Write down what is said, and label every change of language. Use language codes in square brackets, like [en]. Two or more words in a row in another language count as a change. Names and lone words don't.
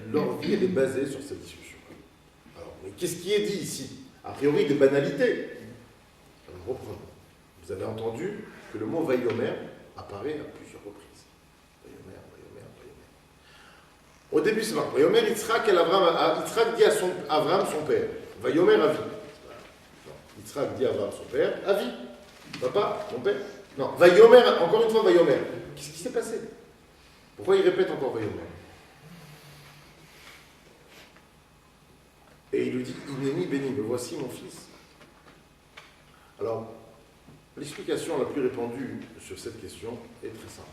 [fr] Leur vie, elle est basée sur cette discussion. Alors, mais qu'est-ce qui est dit ici? A priori, des banalités. Alors, reprenons. Vous avez entendu que le mot Vayomer apparaît à plusieurs reprises. Vayomer. Au début, c'est marqué. [he] ויאמר יצחק אל אברהם. [fr] Yitzhak dit à Avraham, son père. [he] ויאמר אבי. [fr] Yitzhak dit à Avraham, son père. Avi. Papa, mon père. Non, Vayomer, encore une fois Vayomer. Qu'est-ce qui s'est passé? Pourquoi il répète encore Vayomer? Et il lui dit, [he] הנני בני, [fr] me voici mon fils. Alors, l'explication la plus répandue sur cette question est très simple.